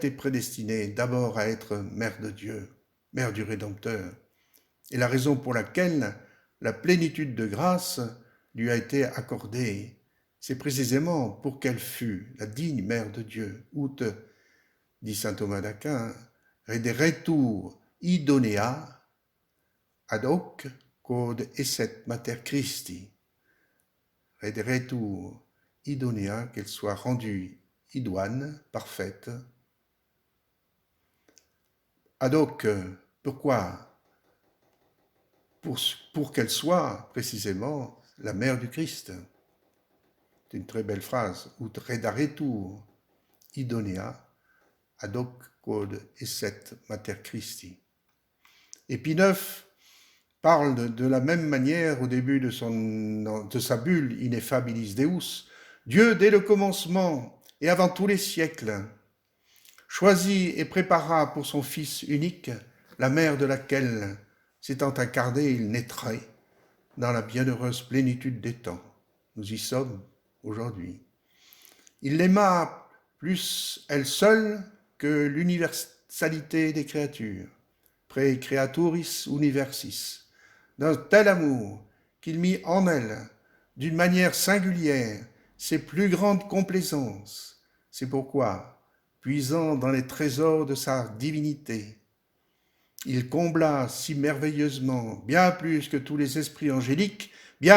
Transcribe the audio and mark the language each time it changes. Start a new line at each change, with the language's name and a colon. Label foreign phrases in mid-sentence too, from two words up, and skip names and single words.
French: été prédestinée d'abord à être mère de Dieu, mère du Rédempteur, et la raison pour laquelle la plénitude de grâce lui a été accordée, c'est précisément pour qu'elle fût la digne mère de Dieu, ut, dit saint Thomas d'Aquin,
Latin: rederetur idonea ad hoc quod esset mater Christi. Rederetur idonea,
French: qu'elle soit rendue idoine, parfaite.
Latin: Ad hoc,
French: pourquoi? Pour qu'elle soit précisément la mère du Christ. C'est une très belle phrase.
Latin: Ut redaretur idonea ad hoc quod esset mater Christi.
French: Et Pie IX parle de la même manière au début de sa bulle Ineffabilis Deus. Dieu, dès le commencement et avant tous les siècles, choisit et prépara pour son Fils unique la mère de laquelle, s'étant incarné, il naîtrait dans la bienheureuse plénitude des temps. Nous y sommes aujourd'hui. Il l'aima plus elle seule que l'universalité des créatures,
Latin: pre creaturis universis,
French: d'un tel amour qu'il mit en elle, d'une manière singulière, ses plus grandes complaisances. C'est pourquoi, puisant dans les trésors de sa divinité, il combla si merveilleusement, bien plus que tous les esprits angéliques, bien